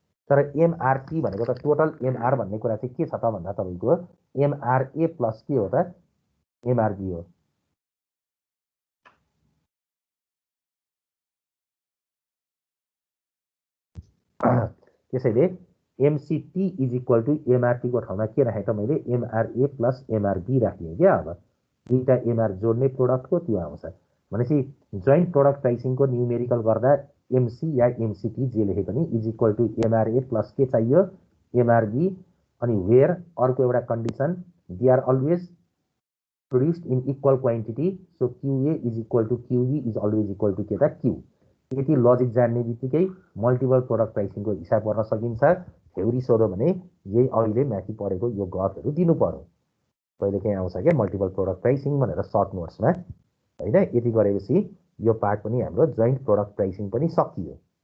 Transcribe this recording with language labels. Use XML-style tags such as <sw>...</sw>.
<ne>तर एमआरटी भनेको त टोटल एमआर भन्ने कुरा चाहिँ के छ त भन्दा तपाईँको एमआरए प्लस के हो त? एमआरबी हो। त्यसैले एमसिटी</ne> <en>is equal to</en> <ne>एमआरटीको ठाउँमा के राखेँ त मैले? एमआरए प्लस एमआरबी राखेँ क्या। अब दुईवटा एमआर जोड्ने प्रोडक्टको त्यो आउँछ भनेपछि जोइन्ट प्रोडक्ट प्राइसिङको न्युमेरिकल गर्दा एमसी या एमसिटी जे लेखे पनि</ne> <en>is equal to</en> <ne>MRA plus के चाहियो? एमआरबी।</ne> <en>अनि वेयर</en> <ne>अर्को एउटा</ne> <en>condition they are always produced in equal quantity, so QA is equal to QB is always equal to</en> <ne>के त?</ne> <en>Q.</en> <ne>यति लजिक जान्ने बित्तिकै मल्टिपल प्रोडक्ट प्राइसिङको हिसाब गर्न सकिन्छ। थ्योरी सोध्यो भने यही अहिले माथि पढेको यो गफहरू दिनु पर्यो। कहिलेकाहीँ आउँछ क्या मल्टिपल प्रोडक्ट प्राइसिङ भनेर सर्ट नोट्समा, होइन? यति गरेपछि यो पार्ट पनि हाम्रो जोइन्ट प्रोडक्ट प्राइसिङ पनि सकियो।</ne>